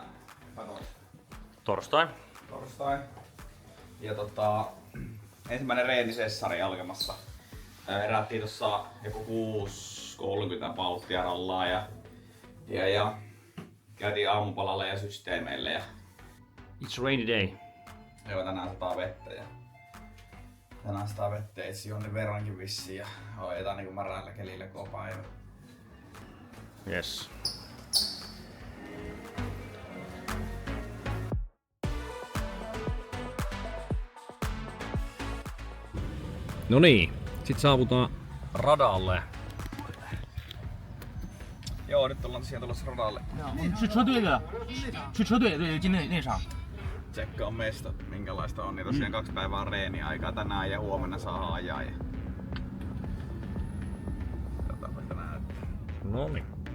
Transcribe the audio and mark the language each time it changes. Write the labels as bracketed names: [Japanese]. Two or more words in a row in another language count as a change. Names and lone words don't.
[Finnish] Torstai. Ja ensimmäinen reenisessari alkamassa. Herättiin tossa joku 6.30 pauttia rallaa ja käytiin aamupalalle ja systeemeille. Ja [English] It's rainy day. [Finnish] joo, tänään sataa vettä ja itse jonnin verrankin vissiin ja hoidetaan niinku märällä kelillä koko päivä. Yes. No niin, sit saavutaan radalle. Joo, nyt ollaan tosiaan tulossa radalle. [Chinese] 是车队的，是车队对进内场。 [Finnish] Tsekkaa mestat, minkälaista on. Niin tosiaan 2 päivää reeniaikaa tänään ja huomenna saa ajaa. Ja... Katsotaanpa sitä näyttää. No niin.